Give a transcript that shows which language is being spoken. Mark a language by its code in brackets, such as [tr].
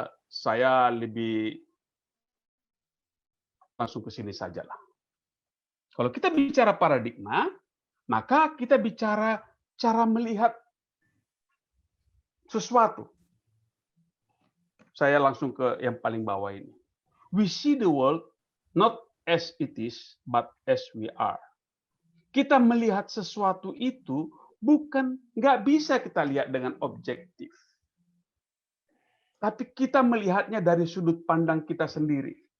[id] Saya lebih langsung ke sini sajalah. Kalau kita bicara paradigma, maka kita bicara cara melihat sesuatu. saya langsung ke yang paling bawah ini. [en] We see the world not as it is, but as we are. [id] Kita melihat sesuatu itu nggak bisa kita lihat dengan objektif. Tapi kita melihatnya dari sudut pandang kita sendiri.